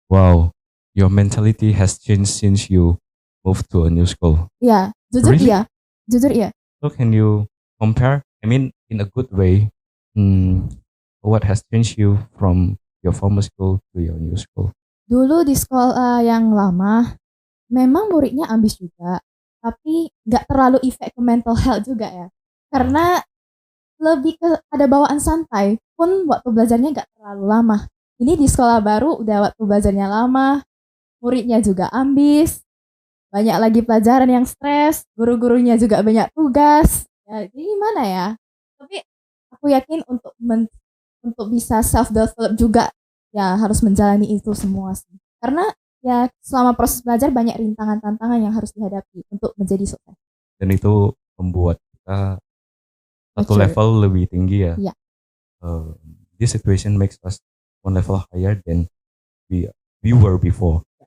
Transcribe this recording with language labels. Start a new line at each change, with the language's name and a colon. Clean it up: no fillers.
English: Wow, your mentality has changed since you moved to a new school.
Indonesian: Yeah, jujur iya.
English: So can you compare? I mean, in a good way, what has changed you from your former school to your new school?
Indonesian: Dulu di sekolah yang lama, memang muridnya ambis juga, tapi nggak terlalu efek ke mental health juga ya. Karena lebih ke ada bawaan santai, pun waktu belajarnya nggak terlalu lama. Ini di sekolah baru udah waktu belajarnya lama, muridnya juga ambis, banyak lagi pelajaran yang stres, guru-gurunya juga banyak tugas. Ya, jadi gimana ya? Tapi aku yakin untuk bisa self develop juga ya harus menjalani itu semua sih. Karena ya selama proses belajar banyak rintangan tantangan yang harus dihadapi untuk menjadi sukses. Dan itu membuat kita satu level lebih tinggi ya.
English: Yeah. This situation makes us one level higher than we were before.